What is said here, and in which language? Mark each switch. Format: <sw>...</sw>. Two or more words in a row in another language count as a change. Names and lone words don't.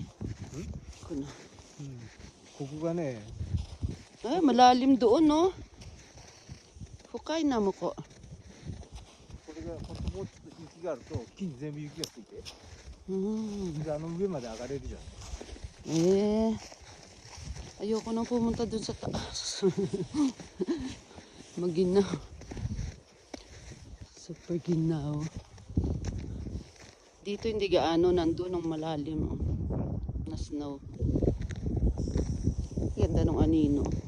<tl>Kuno.</tl> <ja>ここがね、</ja> <tl>Ah, malalim doon, no? Hukay na mo ko.</tl> <ja>これが本当もうちょっと雪があると木に全部雪がついて、 Hmm. あの上まで上がれるじゃん。 Eh.</ja> <tl>Ayoko nang pumunta dun sa taas. Maginaw. Super ginaw. Dito hindi gaano, nandun ang malalim. Oh. Na snow. Ganda ng anino.</tl>